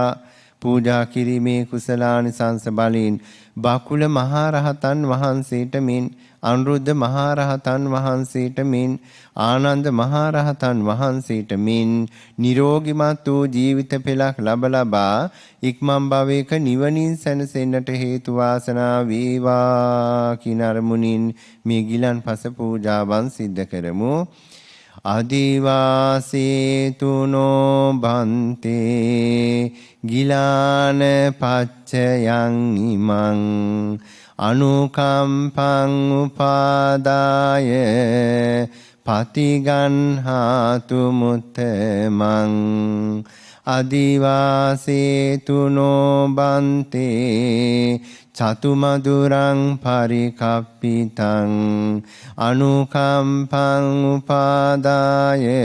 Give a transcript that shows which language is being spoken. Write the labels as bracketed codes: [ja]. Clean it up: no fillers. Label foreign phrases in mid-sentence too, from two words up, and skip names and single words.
[si] පූජා කිරීමේ කුසලානිසංස බලයෙන් බකුල මහරහතන් වහන්සේට මෙන් අනුරුද්ධ මහරහතන් වහන්සේට මෙන් ආනන්ද මහරහතන් වහන්සේට මෙන් නිරෝගිමත් වූ ජීවිත පෙළක් ලබා ඉක්මන් භවයක නිවනින් සැනසෙන්නට හේතු වාසනා වේවා කින අරමුණින් මේ ගිලන්පස පූජාවන් සිද්ධ කරමු. [pi] අදිවාසීතුනෝ බන්තේ ගිලාන පච්චයන් ඉමං අනුකම්පං උපාදාය පතිගන්හාතු මුත්තමං අදිවාසීතුනෝ බන්තේ චතුමදුරං පරිකප්පිතං අනුකම්පං උපාදාය